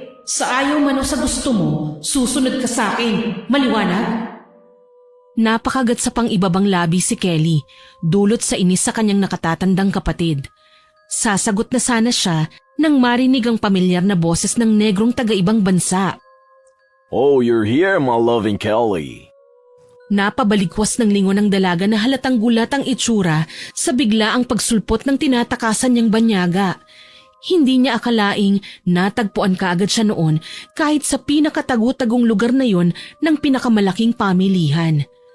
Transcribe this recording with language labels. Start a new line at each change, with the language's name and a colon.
Filipino: Sa ayaw man o sa gusto mo, susunod ka sa akin. Maliwanag? Napakagat sa pang-ibabang labi si Kelly, dulot sa inis sa kanyang nakatatandang kapatid. Sasagot na sana siya nang marinig ang pamilyar na boses ng negrong taga-ibang bansa.
English: Oh, you're here, my loving Kelly.
Filipino: Napabaligwas ng lingon ng dalaga na halatang gulat ang itsura sa biglaang pagsulpot ng tinatakasan niyang banyaga. Hindi niya akalaing natagpuan kaagad siya noon kahit sa pinakatago-tagong lugar na yon ng pinakamalaking pamilihan.